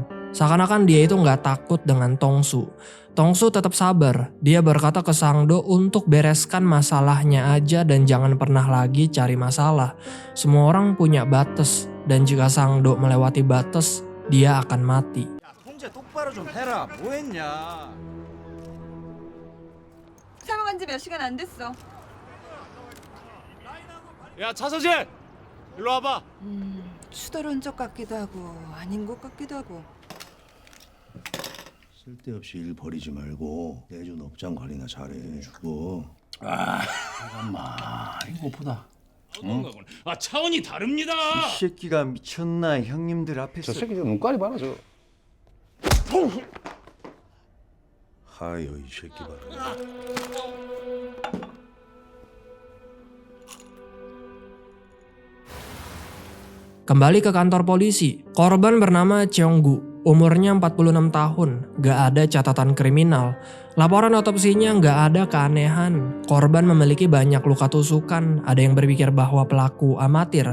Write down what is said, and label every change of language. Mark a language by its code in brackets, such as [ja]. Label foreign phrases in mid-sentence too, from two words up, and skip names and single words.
[id] Seakan-akan dia itu nggak takut dengan Tongsu. Tongsu tetap sabar. Dia berkata ke Sangdo untuk bereskan masalahnya aja dan jangan pernah lagi cari masalah. Semua orang punya batas dan jika Sangdo melewati batas, dia akan mati. [ko] 통제 똑바로 좀 해라. 뭐 했냐? 사망한 지 몇 시간 안 됐어. 야, 차서진! 일로 와봐. 추더러운 척 같기도 하고 아닌 것 같기도 하고. 쓸데없이 일 버리지 말고 내준 업장 관리나 잘해. 주고. 잠깐만 이거보다 아 차원이 다릅니다. 이 새끼가 미쳤나 형님들 앞에서 저 새끼 좀 눈깔이 봐라 저. 하여 이 새끼 봐라. [id] Kembali ke kantor polisi, korban bernama Cheonggu, umurnya 46 tahun, gak ada catatan kriminal. Laporan otopsinya gak ada keanehan. Korban memiliki banyak luka tusukan, ada yang berpikir bahwa pelaku amatir.